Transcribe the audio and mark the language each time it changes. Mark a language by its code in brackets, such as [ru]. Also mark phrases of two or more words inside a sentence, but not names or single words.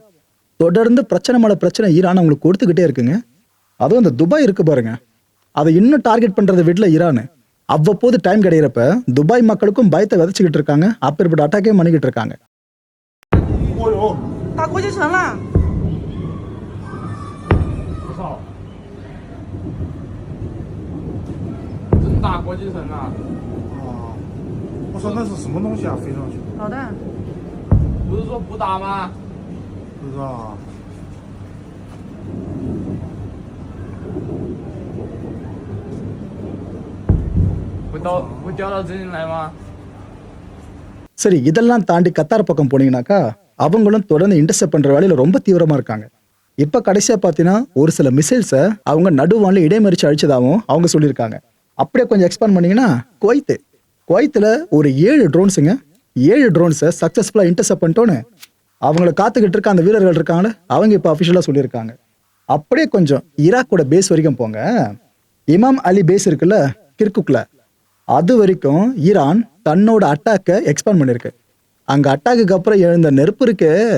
[ta] தொடர்ந்து பிரச்சனை மேல பிரச்சனை ஈரான் அவங்களுக்கு கொடுத்துக்கிட்டே இருக்குங்க. அதுவும் இந்த துபாய் இருக்கு பாருங்க, அதை இன்னும் டார்கெட் பண்றதை விடல ஈரான். அவ்வப்போது டைம் கிடைக்கிறப்ப துபாய் மக்களுக்கும் பயத்தை விதைச்சிக்கிட்டு இருக்காங்க, அப்பேற்பட்ட அட்டாக்கே பண்ணிக்கிட்டு இருக்காங்க. [zh] 打国际城了。真打国际城啊！我说那是什么东西啊？飞上去？导弹。不是说不打吗？不知道啊。会掉到这里来吗？ [ta] சரி, இதெல்லாம் தாண்டி கத்தார் பக்கம் போனீங்கன்னாக்கா அவங்களும் தொடர்ந்து இன்டர்செப்ட் பண்ற வேலையில ரொம்ப தீவிரமா இருக்காங்க. இப்ப கடைசியா பாத்தீங்கன்னா ஒரு சில மிசைல்ஸை அவங்க நடுவான்ல இடைமறிச்சு அழிச்சதாகவும் அவங்க சொல்லியிருக்காங்க. அப்படியே கொஞ்சம் எக்ஸ்பேண்ட் பண்ணீங்கன்னா குவைத்துல ஒரு 7 ட்ரோன்ஸுங்க, 7 ட்ரோன்ஸை [en] successfully intercept [ta] பண்ணிட்டோன்னு அவங்கள காத்துக்கிட்டு இருக்க அந்த வீரர்கள் இருக்காங்களே அவங்க இப்ப அபிஷியலா சொல்லியிருக்காங்க. அப்படியே கொஞ்சம் ஈராக்கோட பேஸ் வரைக்கும் போங்க. இமாம் அலி பேஸ் இருக்குல்ல கிர்குக்ல, அது வரைக்கும் ஈரான் தன்னோட அட்டாக்கை எக்ஸ்பேண்ட் பண்ணிருக்கு. அங்க அட்டாக்கு அப்புறம் எழுந்த நெருப்பு இருக்கு.